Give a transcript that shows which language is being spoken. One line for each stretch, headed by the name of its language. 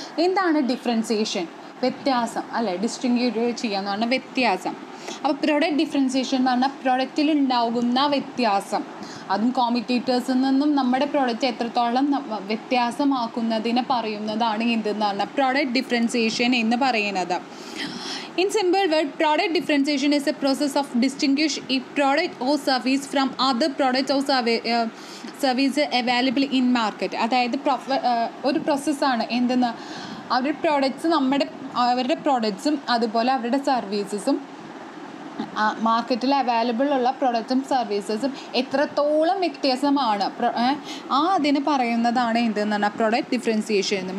Malayalam: എന്താണ് ഡിഫറൻസിയേഷൻ? വ്യത്യാസം അല്ലേ, ഡിസ്റ്റിങ്ക്യൂഷ് ചെയ്യാന്ന് പറഞ്ഞാൽ വ്യത്യാസം. അപ്പോൾ പ്രൊഡക്റ്റ് ഡിഫറൻസിയേഷൻ എന്ന് പറഞ്ഞാൽ പ്രൊഡക്റ്റിൽ ഉണ്ടാകുന്ന വ്യത്യാസം, അതും കോമ്പറ്റീറ്റേഴ്സിൽ നിന്നും നമ്മുടെ പ്രൊഡക്റ്റ് എത്രത്തോളം വ്യത്യാസമാക്കുന്നതിനെ പറയുന്നതാണ് എന്തെന്ന് പറഞ്ഞാൽ പ്രൊഡക്റ്റ് ഡിഫറൻസിയേഷൻ എന്ന് പറയുന്നത്.
English: In simple word, product differentiation is a process of distinguish a product or service from other products or service available in market.
Malayalam: അതായത് ഒരു പ്രോസസ്സാണ് എന്തെന്ന്, അവരുടെ പ്രോഡക്റ്റ്സ് അവരുടെ പ്രോഡക്റ്റ്സും അതുപോലെ അവരുടെ സർവീസസും മാർക്കറ്റിൽ അവൈലബിൾ ഉള്ള പ്രൊഡക്ട്സും സർവീസസും എത്രത്തോളം വ്യത്യാസമാണ് അതിന് പറയുന്നതാണ് എന്തെന്ന് പറഞ്ഞാൽ പ്രൊഡക്റ്റ് ഡിഫറൻസിയേഷൻ എന്ന്.